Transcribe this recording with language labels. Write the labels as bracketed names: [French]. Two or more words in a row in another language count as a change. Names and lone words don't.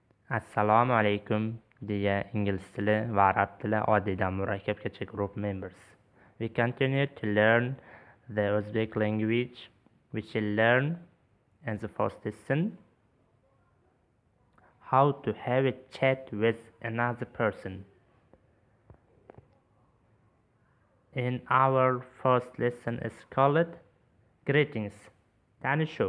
[Uzbek] Assalomu alaykum, dear ingliz tili va arab tili oddidan murakkabgacha [English] group members. We continue to learn the Uzbek language. We shall learn in the first lesson how to have a chat with another person. In our first lesson is called Greetings, Tanisho.